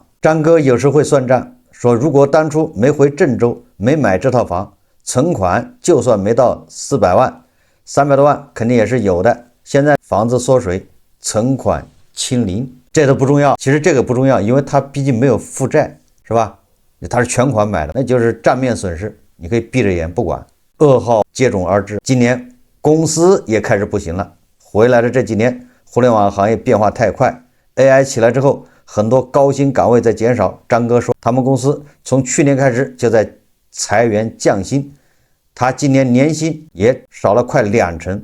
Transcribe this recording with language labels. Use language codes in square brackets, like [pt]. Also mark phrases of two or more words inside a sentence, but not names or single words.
[zh] 張哥有時會算賬，說如果當初沒回鄭州，沒買這套房，存款就算沒到400萬，300多萬肯定也是有的。現在房子縮水，存款清零，這都不重要。其實這個不重要，因為他畢竟沒有負債，是吧？他是全款買的，那就是賬面損失，你可以閉着眼不管。噩耗接踵而至，今年公司也開始不行了。回來的這幾年，互聯網行業變化太快。AI 起來之後，很多高薪崗位在減少。張哥說，他們公司從去年開始就在裁員降薪，他今年年薪也少了快20%。